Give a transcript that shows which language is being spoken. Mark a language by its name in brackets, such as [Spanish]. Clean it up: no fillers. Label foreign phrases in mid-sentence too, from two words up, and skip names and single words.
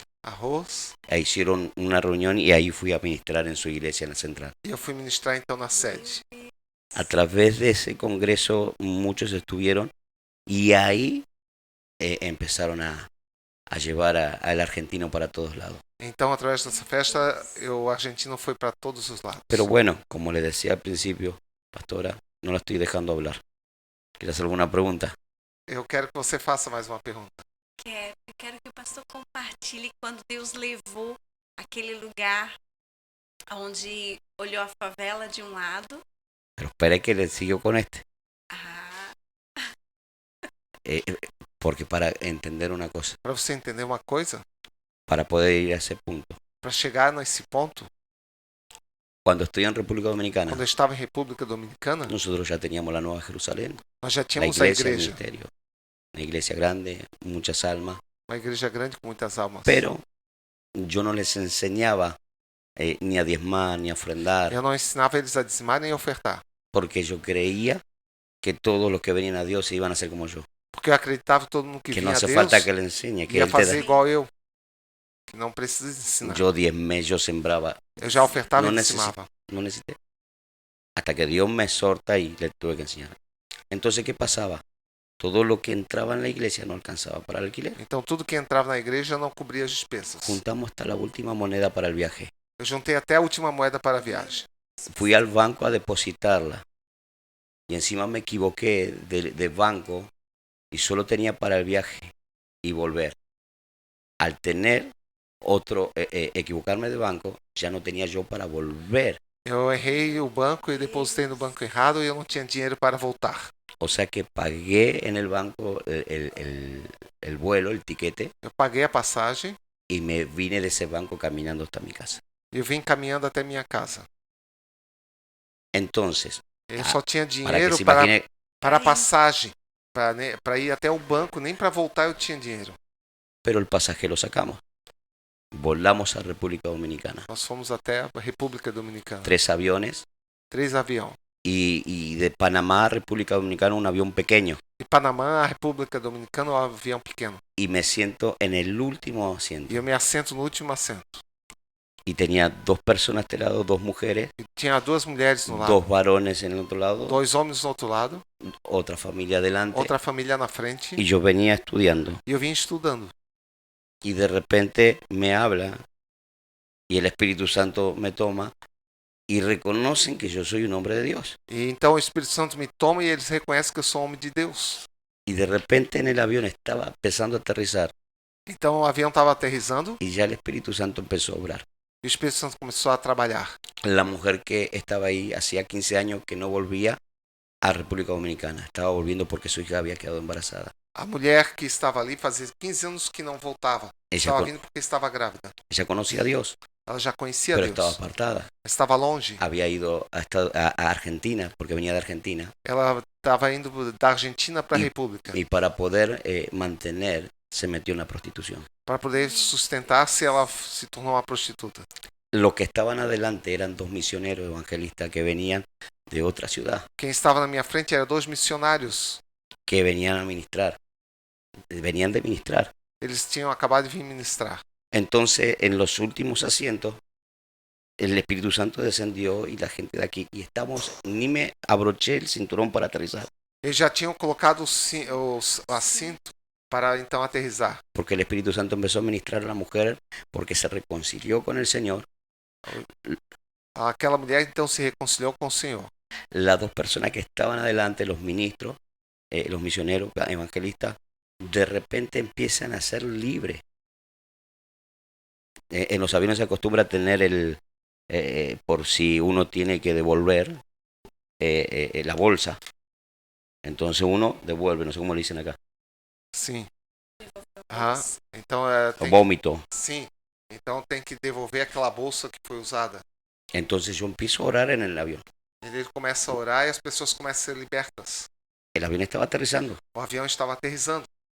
[Spanish] arroz, e hicieron una reunión y ahí fui a ministrar en su iglesia en la central. [Portuguese] e eu fui ministrar então na sede. [Spanish] A través de ese congreso muchos estuvieron y ahí empezaron a llevar al argentino para todos lados. [Portuguese] Então, através dessa festa, o argentino foi para todos os lados. [Spanish] Pero bueno, como le decía al principio, pastora, no la estoy dejando hablar. ¿Quieres hacer alguna pregunta? [Portuguese] Eu quero que você faça mais uma pergunta. Quero que o pastor compartilhe quando Deus levou aquele lugar onde olhou a favela de um lado. [Spanish] Pero espere que le sigo con este. Ah, Porque para entender una cosa, [Portuguese] Para você entender uma coisa, [Spanish] para poder ir a ese punto, [Portuguese] para chegar nesse ponto, [Spanish] cuando estoy en República Dominicana, [Portuguese] quando eu estava em República Dominicana, [Spanish] nosotros ya teníamos la Nueva Jerusalén, [Portuguese] nós já [Spanish] la [Portuguese] tínhamos a [Spanish] iglesia, el [Portuguese] igreja. [Spanish] ministerio, una iglesia grande, muchas almas, [Portuguese] Uma igreja grande com muitas almas. [Spanish] pero yo no les enseñaba ni a diezmar, ni a ofrendar, [Portuguese] Eu não ensinava eles a dizimar nem a ofertar. [Spanish] porque yo creía que todos los que venían a Dios se iban a hacer como yo, [Portuguese] Porque eu acreditava que todo mundo que que vinha [Spanish] no [Portuguese] a [Spanish] hace [Portuguese] Deus [Spanish] falta que le enseñe, que [Portuguese] ia [Spanish] Él te [Portuguese] fazer [Spanish] da. [Portuguese] igual eu. Que não precisa ensinar. [Spanish] Yo diezmé, yo sembraba, [Portuguese] Eu já ofertava [Spanish] No [Portuguese] e [Spanish] necesito. [Portuguese] dizimava. [Spanish] no necesité. Hasta que Dios me exhorta y le tuve que enseñar. Entonces, ¿qué pasaba? Todo lo que entraba en la iglesia no alcanzaba para el alquiler. [Portuguese] Então tudo que entrava na igreja não cobria as despesas. [Spanish] Juntamos hasta la última moneda para el viaje. [Portuguese] Eu juntei até a última moeda para a viagem. [Spanish] Fui al banco a depositarla y encima me equivoqué de banco y solo tenía para el viaje y volver. Al tener equivocarme de banco, ya no tenía yo para volver. [Portuguese] Eu errei o banco e depositei no banco errado e eu não tinha dinheiro para voltar. [Spanish] O sea que pagué en el banco el vuelo, el tiquete, [Portuguese] Eu paguei a passagem [Spanish] y me vine de ese banco caminando hasta mi casa. [Portuguese] e eu vim caminhando até minha casa. [Spanish] Entonces, [Portuguese] Eu só tinha [Spanish] para que [Portuguese] dinheiro [Spanish] se [Portuguese] para, [Spanish] imagine, [Portuguese] para a passagem. Para ir até o banco, nem para voltar eu tinha dinheiro. [Spanish] pero el pasaje lo sacamos. Volamos a República Dominicana. [Portuguese] Nós fomos até a República Dominicana. [Spanish] 3 aviones [Portuguese] 3 aviões. [Spanish] y de Panamá a República Dominicana un avión pequeño. [Portuguese] De Panamá a República Dominicana, um avião pequeno. [Spanish] Y me siento en el último asiento. [Portuguese] E eu me assento no último assento. [Spanish] Y tenía 2 personas a este lado, 2 mujeres, [Portuguese] E tinha 2 mulheres no lado, [Spanish] 2 varones en el otro lado, [Portuguese] 2 homens no outro lado, [Spanish] otra familia adelante. [Portuguese] outra família na frente. [Spanish] Y yo venía estudiando. [Portuguese] E eu vim estudando. [Spanish] Y de repente me habla y el Espíritu Santo me toma y reconocen que yo soy un hombre de Dios. [Portuguese] E então o Espírito Santo me toma e eles reconhecem que eu sou homem de Deus. [Spanish] Y de repente en el avión estaba empezando a aterrizar [Portuguese] Então o avião estava aterrissando [Spanish] y ya el Espíritu Santo empezó a obrar. [Portuguese] e o Espírito Santo começou a trabalhar. [Spanish] La mujer que estaba ahí hacía 15 años que no volvía a República Dominicana. Estaba volviendo porque su hija había quedado embarazada. [Portuguese] A mulher que estava ali fazia 15 anos que não voltava. Estava vindo porque estava grávida. [Spanish] Ella conocía a Dios, [Portuguese] Ela já conhecia [Spanish] pero [Portuguese] Deus. [Spanish] estaba apartada. [Portuguese] Estava longe. [Spanish] Había ido a Argentina porque venía de Argentina. [Portuguese] Ela estava indo da Argentina para a República. [Spanish] Y para poder mantener, se metió en la prostitución. [Portuguese] Para poder sustentar-se, ela se tornou uma prostituta. [Spanish] Los que estaban adelante eran 2 misioneros evangelistas que venían de otra ciudad, [Portuguese] Quem estava na minha frente eram 2 missionários. [Spanish] que venían a ministrar. Venían de ministrar. [Portuguese] Eles tinham acabado de vir ministrar. [Spanish] Entonces, en los últimos asientos, el Espíritu Santo descendió y la gente de aquí, y estamos, ni me abroché el cinturón para aterrizar, [Portuguese] Eles já tinham colocado o assento para então aterrissar. [Spanish] porque el Espíritu Santo empezó a ministrar a la mujer porque se reconcilió con el Señor. [Portuguese] Aquela mulher então se reconciliou com o Senhor. [Spanish] Las 2 personas que estaban adelante, los ministros, los misioneros evangelistas, de repente empiezan a ser libres. En los aviones se acostumbra a tener por si uno tiene que devolver la bolsa. Entonces uno devuelve, no sé cómo le dicen acá, [Portuguese] Sim. Então o tem, [Spanish] vómito. [Portuguese] sim. Então tem que devolver aquela bolsa que foi usada. [Spanish] Entonces yo empiezo a orar en el avión. [Portuguese] Ele começa a orar e as pessoas começam a ser libertas. [Spanish] El avión estaba aterrizando [Portuguese] O avião estava aterrissando.